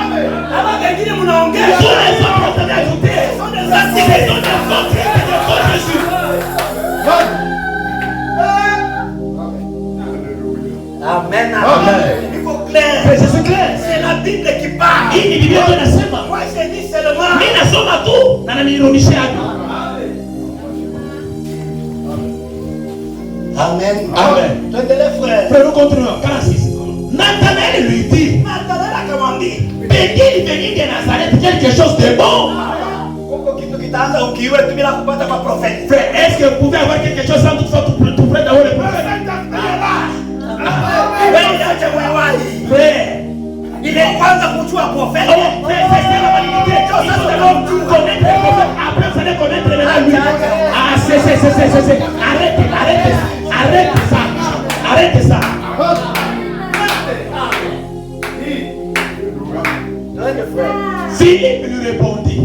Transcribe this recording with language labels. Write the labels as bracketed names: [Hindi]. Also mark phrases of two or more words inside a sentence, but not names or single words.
[French] Tous les autres sont ajoutés. Ce sont des autres de Jésus. Amen. Amen. C'est clair. C'est la Bible qui parle. [Swahili] Hii ni Biblia inasema. [French] Moi, je dis seulement. [Swahili] Mimi nasoma tu na nanirudia. [French] Amen. Amen. Toi, les frères. Frère, nous continuons. 46. Nathanaël lui dit. Nathanaël a commandé. Peut-il venir de Nazareth quelque chose de bon? Frère, est-ce que vous pouvez avoir quelque chose sans toutefois tout près d'avoir le prophète? Frère, il est [Swahili] kwanza kujua prophète. [French] Oh, frère, c'est la validité. Il faut d'abord connaître le prophète. Après, vous allez connaître maintenant lui. Ah, c'est. Arrête ça. Philippe lui répondit.